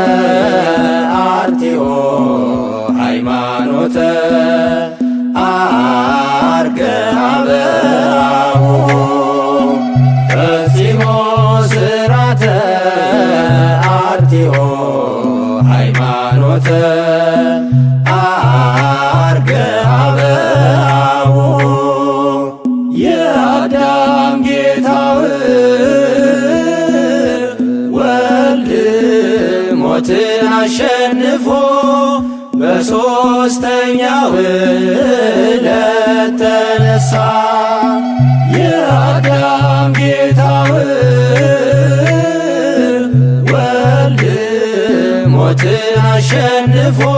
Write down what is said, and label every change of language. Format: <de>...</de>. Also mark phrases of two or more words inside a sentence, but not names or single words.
<gez>አርቲኦ ሃይማኖተ ዐርገ ኀበአቡሁ ፈጺሞ ሥርዓተ አርቲኦ ሃይማኖተ ዐርገ ኀበአቡሁ</gez> <am>የአዳም ጌታው ወልድ ሞትን አሸንፎ በሦስተኛው ዕለት ተነሣ። የአዳም ጌታው ወልድ ሞትን አሸንፎ</am>